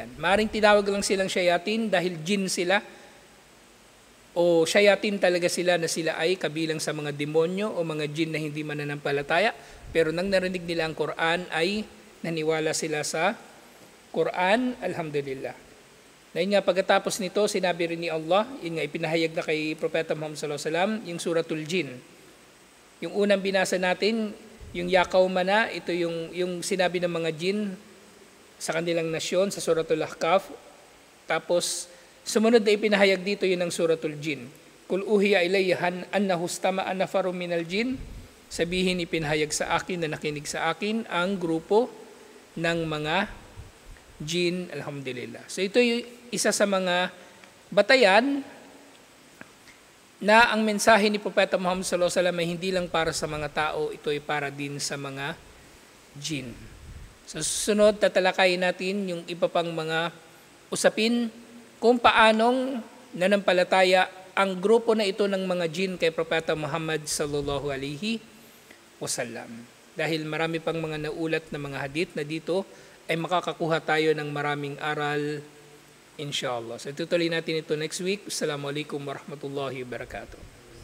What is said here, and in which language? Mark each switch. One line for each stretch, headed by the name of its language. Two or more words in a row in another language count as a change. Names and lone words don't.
Filipino: Maaring tinawag lang silang shayatin dahil jinn sila, o shayatin talaga sila na sila ay kabilang sa mga demonyo o mga jin na hindi mananampalataya, pero nang narinig nila ang Quran ay naniwala sila sa Quran, alhamdulillah. Dahil nga pagkatapos nito, sinabi rin ni Allah, yun nga ipinahayag na kay Propeta Muhammad
Arabic: صلى الله عليه وسلم,
Filipino: yung
Arabic: سورة الجن.
Filipino: Yung unang binasa natin, yung Yakaw Mana, ito yung sinabi ng mga jin sa kanilang nasyon sa suratul Ahqaf. Tapos sumunod na ipinahayag dito yun ang suratul jin.
Arabic: قل أوحي إلي أنه استمع نفر من الجن.
Filipino: Sabihin ipinahayag sa akin na nakinig sa akin ang grupo ng mga jin, alhamdulillah. So ito yung isa sa mga batayan na ang mensahe ni Propeta Muhammad
Arabic: صلى الله عليه وسلم
Filipino: ay hindi lang para sa mga tao, ito ay para din sa mga jin. Sa susunod, tatalakayin natin yung iba pang mga usapin kung paanong nanampalataya ang grupo na ito ng mga jin kay Propeta Muhammad
Arabic: صلى الله عليه وسلم.
Filipino: Dahil marami pang mga naulat na mga hadith na dito ay makakakuha tayo ng maraming aral, inshallah. So tutuloy natin ito
English: next week.
Arabic: السلام عليكم ورحمة الله وبركاته.